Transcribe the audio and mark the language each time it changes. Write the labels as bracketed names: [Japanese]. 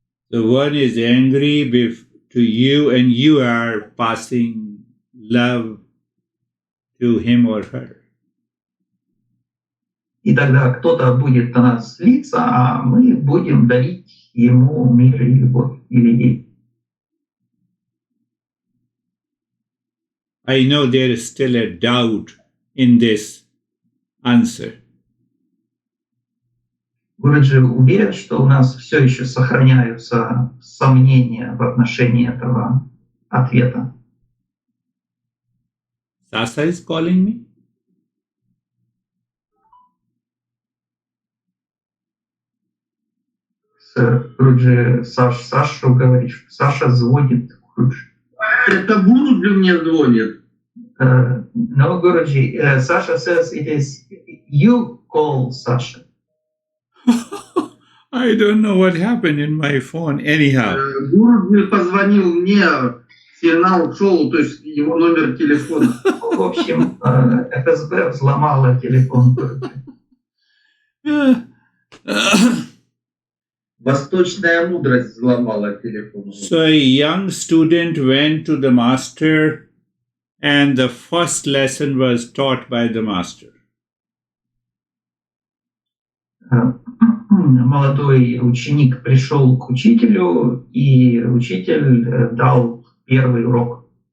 [English] The one is angry to you and you are passing love to him or her. [Russian] И тогда кто-то будет на нас злиться, а мы будем дарить ему мир и любовь или ей. [English] I know there is still a doubt in this answer. [Russian] Гурджи уверен, что у нас все еще сохраняются сомнения в отношении этого ответа. [English] Sasa is calling me? [Russian] Гурджи Сашу говорит, что Саша звонит Гурджи. Это Гурджи мне звонит. [English] No, Guruji, Sasha says it is you call Sasha. I don't know what happened in my phone. Anyhow. [Russian] Гурджи позвонил мне, сигнал ушел, то есть его номер телефона. В общем, ФСБ взломала телефон Гурджи. Восточная мудрость взломала телефон. [English] So a young student went to the master and the first lesson was taught by the master. [Russian] Молодой ученик пришел к учителю, и учитель дал первый урок.